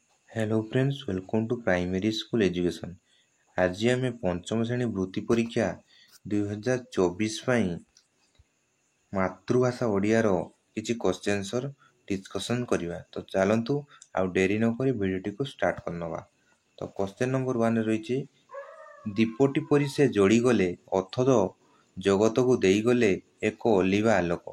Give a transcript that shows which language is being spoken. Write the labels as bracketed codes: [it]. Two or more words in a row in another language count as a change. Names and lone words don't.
[en] Hello friends, welcome to primary school education. [or] ଆଜି ଆମେ ପଞ୍ଚମ ଶ୍ରେଣୀ ବୃତ୍ତି ପରୀକ୍ଷା 2024 ପାଇଁ ମାତୃଭାଷା ଓଡ଼ିଆର କିଛି [en] question answer discussion [or] କରିବା। ତ ଚାଲନ୍ତୁ ଆଉ ଡେରି ନକରି ଭିଡ଼ିଓଟିକୁ ଷ୍ଟାର୍ଟ କରିନେବା। ତ [en] question number 1 [or] ରହିଛି, ଦୀପଟି ପରି ସେ ଯୋଡ଼ିଗଲେ ଅଥଚ ଜଗତକୁ ଦେଇଗଲେ ଏକ ଅଲିଭା ଆଲୋକ।